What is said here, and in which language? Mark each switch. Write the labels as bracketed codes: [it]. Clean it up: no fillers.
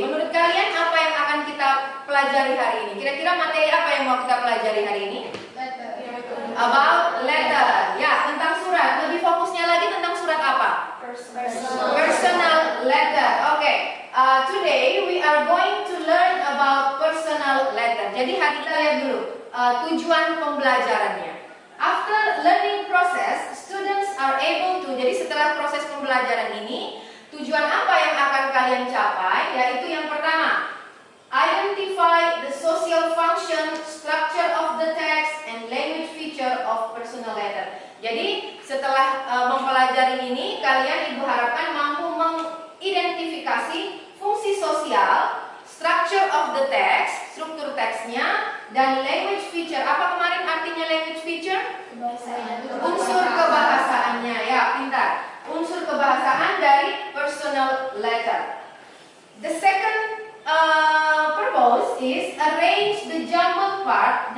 [id] Menurut kalian apa yang akan kita pelajari hari ini? Kira-kira materi apa yang mau kita pelajari hari ini? [en] About letter. [id] Ya, tentang surat. Lebih fokusnya lagi tentang surat apa? [en] Personal letter. Okay. Today we are going to learn about personal letter. [id] Jadi hari kita lihat dulu tujuan pembelajarannya. [en] After learning process, students are able to. [id] Jadi setelah proses pembelajaran ini, tujuan apa yang akan kalian capai? Yaitu yang pertama, [en] identify the social function, structure of the text, and language feature of personal letter. [id] Jadi setelah mempelajari ini, kalian ibu harapkan mampu mengidentifikasi fungsi sosial, [en] structure of the text, [id] struktur teksnya, dan language feature. Apa kemarin artinya language feature? Unsur kebahasaannya, ya pintar. Unsur kebahasaan dari personal letter. [en] The second purpose is arrange the jumbled part.